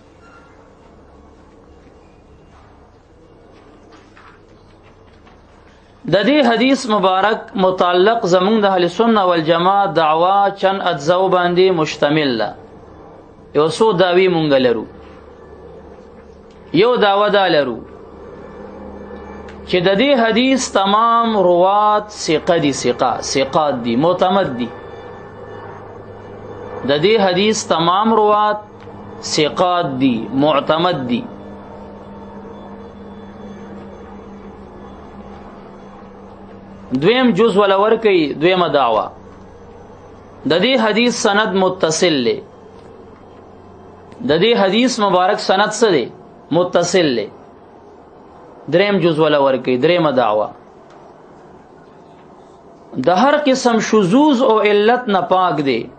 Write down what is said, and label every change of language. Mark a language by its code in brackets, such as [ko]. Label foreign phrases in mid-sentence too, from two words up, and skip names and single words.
[ps] د دې حدیث مبارک متعلق زمونږ د اهل سنت والجماعت دعوه چند اجزاء باندې مشتمل ده یو څو داوی مونږ لرو یو داوا دا لرو چې د دې حدیث تمام روات ثقات دي معتمد دي د دې حدیث تمام روات ثقات دي معتمد دي دویم جز ولا ورکی دویمه دعوا د دې حدیث سند متصل له د دې حدیث مبارک سند څه دی متصل له دریم جز ولا ورکی دریم دعوا د هر قسم شذوذ او علت نه پاک دی